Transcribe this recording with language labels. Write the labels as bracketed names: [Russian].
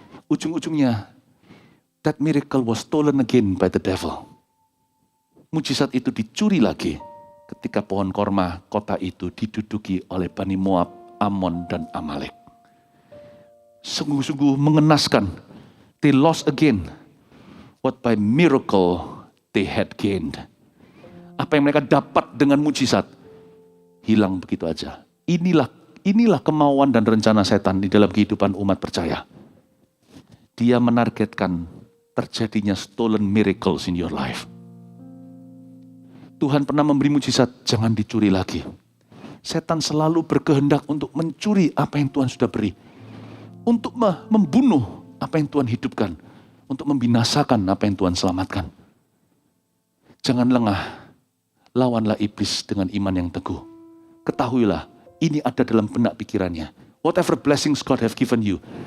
[Indonesian] Ujung-ujungnya, [English] that miracle was stolen again by the devil. [Indonesian] Mujizat itu dicuri lagi ketika pohon korma kota itu diduduki oleh Bani Moab, Ammon, dan Amalek. Sungguh-sungguh mengenaskan. [English] They lost again what by miracle they had gained. [Indonesian] Apa yang mereka dapat dengan mujizat hilang begitu aja. Inilah kemauan dan rencana setan di dalam kehidupan umat percaya. Dia menargetkan terjadinya [English] stolen miracles in your life. [Indonesian] Tuhan pernah memberi mujizat, jangan dicuri lagi. Setan selalu berkehendak untuk mencuri apa yang Tuhan sudah beri. Untuk membunuh apa yang Tuhan hidupkan. Untuk membinasakan apa yang Tuhan selamatkan. Jangan lengah. Lawanlah iblis dengan iman yang teguh. Ketahuilah, ini ada dalam benak pikirannya. [English] Whatever blessings God have given you.